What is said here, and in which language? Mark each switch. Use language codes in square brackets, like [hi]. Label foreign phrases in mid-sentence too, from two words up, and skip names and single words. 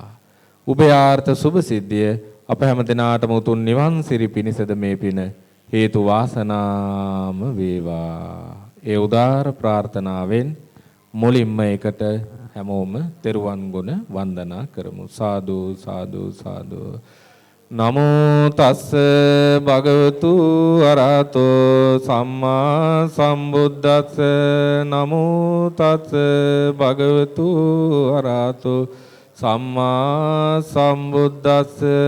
[si] උභයාර්ථ සුභ සිද්ධිය අප හැම දිනාටම උතුම් නිවන් සිරි පිණිසද මේ පින හේතු වාසනාම වේවා. ඒ උදාර ප්‍රාර්ථනාවෙන් මුලින්ම එකට හැමෝම තෙරුවන් ගුණ වන්දනා කරමු. [pi] සාදු සාදු සාදු. නමෝ තස්ස භගවතු අරහතෝ සම්මා සම්බුද්දස්ස. නමෝ තස්ස භගවතු අරහතෝ සම්මා සම්බුද්දස්ස.